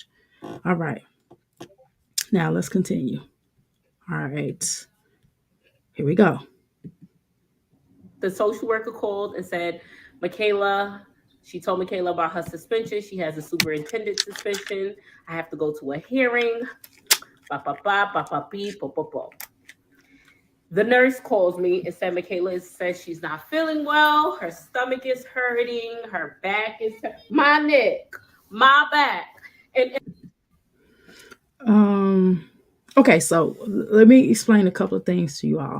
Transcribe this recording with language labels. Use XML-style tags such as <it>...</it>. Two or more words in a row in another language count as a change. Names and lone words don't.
<en>All right, now let's continue. All right, here we go. The social worker called and said, Michaela, she told Michaela about her suspension. She has a superintendent suspension. I have to go to a hearing. Ba ba ba ba ba beep ba ba ba. The nurse calls me and said Michaela says she's not feeling well. Her stomach is hurting. Her back is my neck, my back, and Um, okay, so let me explain a couple of things to you all.</en>